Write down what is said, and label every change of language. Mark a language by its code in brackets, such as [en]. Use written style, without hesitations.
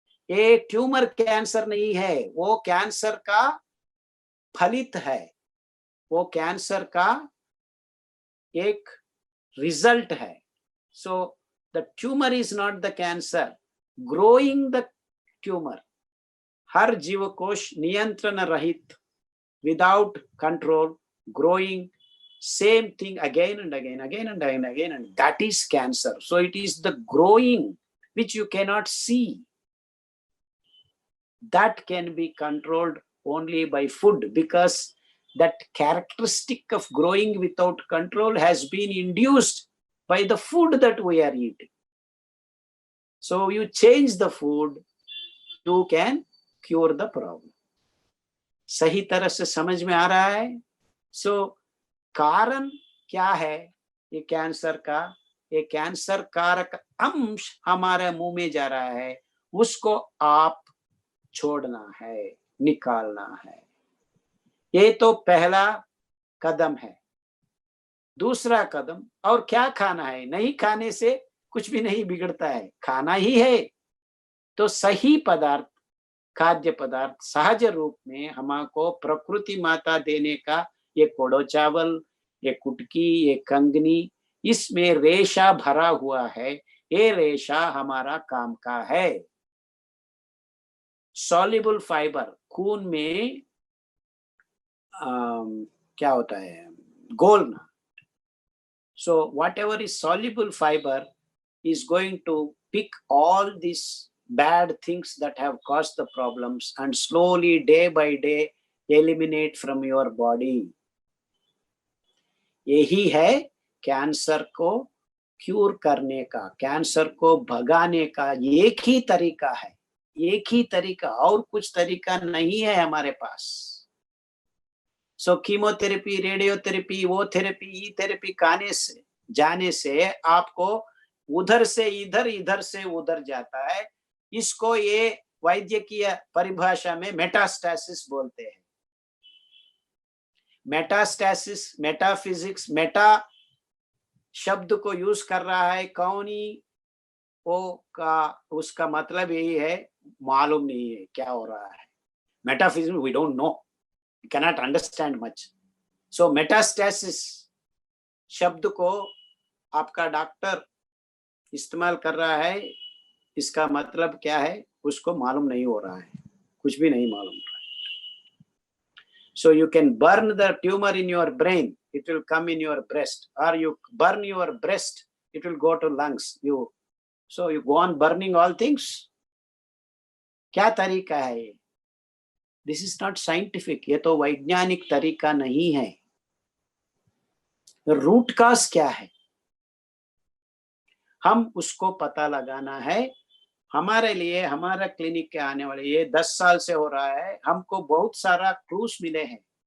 [hi] ये tumour cancer नहीं है, वो कैंसर का फलित है, वो कैंसर का एक रिजल्ट है। [en] So the tumour is not the cancer, growing the tumour. [hi] हर जीवकोश नियंत्रण रहित, [en] Without control, growing same thing again and again, again and again, again, and that is cancer. So it is the growing which you cannot see, that can be controlled only by food, because that characteristic of growing without control has been induced by the food that we are eating. So you change the food, you can cure the problem. [hi] सही तरह से समझ में आ रहा है? सो कारण क्या है ये कैंसर का? ये कैंसर कारक अंश हमारे मुंह में जा रहा है, उसको आप छोड़ना है, निकालना है। ये तो पहला कदम है। दूसरा कदम, और क्या खाना है? नहीं खाने से कुछ भी नहीं बिगड़ता है, खाना ही है। तो सही पदार्थ, खाद्य पदार्थ सहज रूप में हमको प्रकृति माता देने का, ये कोडो चावल, ये कुटकी, ये कंगनी, इसमें रेशा भरा हुआ है। ये रेशा हमारा काम का है। सॉल्युबल फाइबर, खून में क्या होता है? घोलना। [en] So whatever is soluble fiber is going to pick all these bad things that have caused the problems and slowly, day by day, eliminate from your body. [hi] यही है कैंसर को क्यूर करने का, कैंसर को भगाने का एक ही तरीका है, एक ही तरीका, और कुछ तरीका नहीं है हमारे पास। सो कीमोथेरेपी, रेडियोथेरेपी, वो थेरेपी, ई थेरेपी खाने से, जाने से आपको उधर से इधर, इधर से उधर जाता है। इसको ये वैद्यकीय परिभाषा में मेटास्टैसिस बोलते हैं। मेटास्टैसिस, मेटाफिजिक्स, मेटा शब्द को यूज कर रहा है कौनी वो का, उसका मतलब यही है, मालूम नहीं है क्या हो रहा है। Metaphysics, [en] We don't know, cannot understand much. So [hi] metastasis शब्द को आपका डॉक्टर इस्तेमाल कर रहा है, इसका मतलब क्या है उसको मालूम नहीं हो रहा है, कुछ भी नहीं मालूम रहा है। [en] So you can burn the tumor in your brain, it will come in your breast, or you burn your breast, it will go to lungs. So you go on burning all things. [hi] क्या तरीका है ये? [en] this is not scientific, [hi] ये तो वैज्ञानिक तरीका नहीं है। रूट काज क्या है, हम उसको पता लगाना है। हमारे लिए हमारा क्लिनिक के आने वाले ये 10 साल से हो रहा है, हमको बहुत सारा क्लूज मिले हैं।